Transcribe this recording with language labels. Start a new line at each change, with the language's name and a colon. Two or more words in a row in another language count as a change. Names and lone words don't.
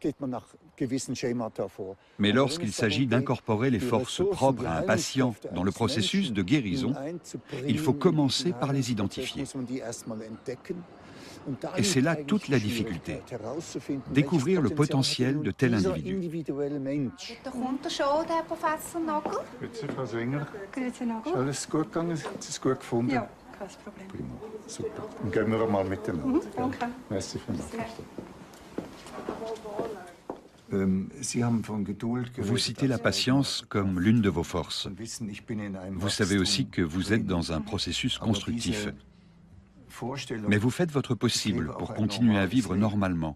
French: Mais lorsqu'il s'agit d'incorporer les forces propres à un patient dans le processus de guérison, il faut commencer par les identifier. Et c'est là toute la difficulté. Découvrir le potentiel de tel individu.
German: Kommt er schon, der Professor Nagel? Grüezi, Frau Swinger. Grüezi, Nagel. Ist alles gut gegangen? Haben Sie es gut gefunden? Ja, kein Problem. Prima, super. Dann gehen wir einmal miteinander. Danke. Merci vielmals.
French: Vous citez la patience comme l'une de vos forces. Vous savez aussi que vous êtes dans un processus constructif. Mais vous faites votre possible pour continuer à vivre normalement.